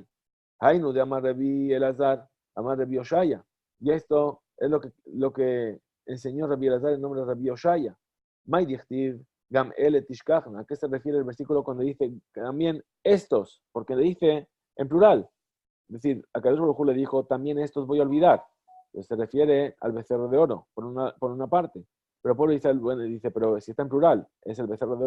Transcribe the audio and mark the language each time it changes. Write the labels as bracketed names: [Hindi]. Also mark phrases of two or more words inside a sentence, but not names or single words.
[Aramaic] הינו דאמר רבי אלעזר, אמר רבי אושעיא. [Spanish] Y esto es lo que enseñó Rabbi Elazar en nombre de Rabbi Oshaya. [Aramaic] מאי דכתיב [Hebrew] גם אלה תשכחנה. [Spanish] ¿A qué se refiere el versículo cuando dice también estos? Porque le dice en plural. Es decir, a Kadosh Baruj Hu le dijo, también estos voy a olvidar. Entonces se refiere al becerro de oro, por una parte. Pero Pablo dice, bueno, dice, pero si está en plural, es el becerro de oro y qué más.